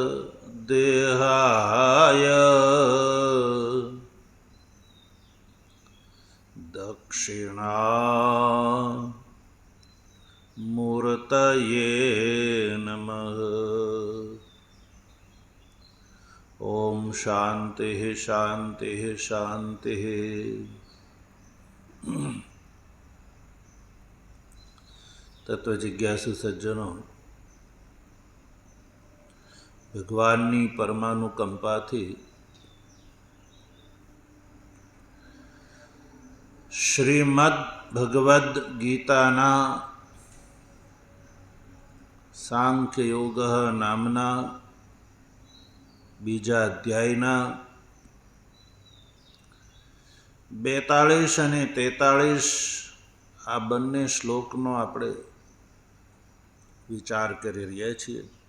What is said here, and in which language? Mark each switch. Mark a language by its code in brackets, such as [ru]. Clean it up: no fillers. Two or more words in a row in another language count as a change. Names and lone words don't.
[sa] देहाय दक्षिणामूर्तये नमः। ओम शांति शांति शांति। [hi] तत्व जिज्ञासु सज्जनों, [gu] ભગવાનની પરમાનુકંપાથી શ્રીમદ ભગવદ્ ગીતાના સાંખ્ય યોગ નામના બીજા અધ્યાયના 42 અને 43 આ બંને શ્લોકનો આપણે વિચાર કરી રહ્યા છીએ.